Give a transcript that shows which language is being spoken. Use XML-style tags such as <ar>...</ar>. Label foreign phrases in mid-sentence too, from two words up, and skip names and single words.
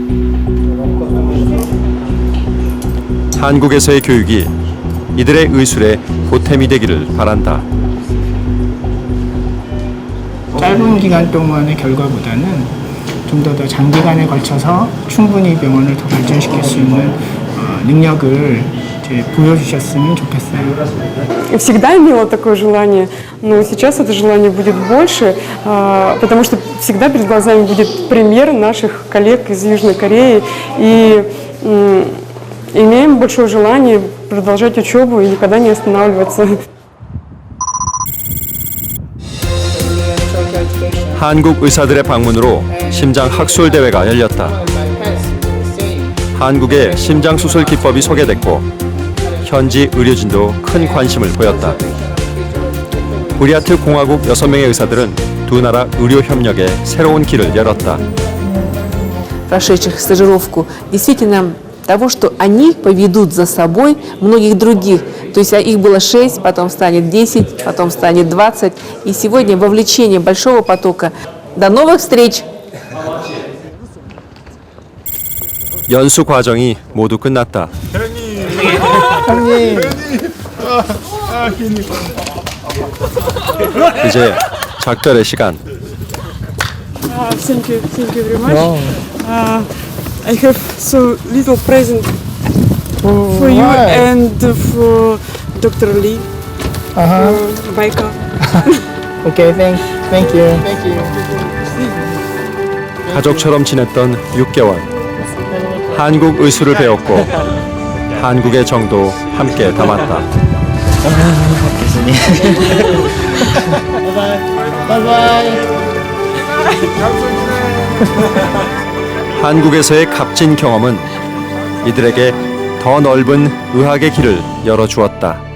<ko>한국에서의 교육이 이들의 의술에 보탬이 되기를 바란다. 짧은 기간 동안의 결과보다는 좀 더 장기간에 걸쳐서 충분히 병원을 더 발전시킬 수 있는 능력을 보여주셨으면 좋겠어요.</ko> <ru>Всегда имела такое желание, но сейчас это желание будет больше, потому что всегда перед глазами будет пример наших коллег из Южной Кореи, и имеем большое желание продолжать учебу и никогда не останавливаться.</ru> <ko>한국 의사들의 방문으로 심장 학술 대회가 열렸다. 한국의 심장 수술 기법이 소개됐고 현지 의료진도 큰 관심을 보였다. 부랴트 공화국 6명의 의사들은 두 나라 의료 협력에 새로운 길을 열었다.</ko> <ru>прошедших стажировку, действительно того, что они поведут за собой многих других. То есть их было 6, потом станет 10, потом станет 20. И сегодня вовлечение большого потока. До новых встреч!</ru> <ko>연수 과정이 모두 끝났다. 이제 작별의 시간.</ko> <en>Thank you very much. I have so little present for you and for Dr. Lee. Baika. Okay, thank you.</en> <ko>가족처럼 지냈던 6개월. 한국 의술을 배웠고 한국의 정도 함께 담았다. 한국에서의 값진 경험은 이들에게 더 넓은 의학의 길을 열어주었다.</ko>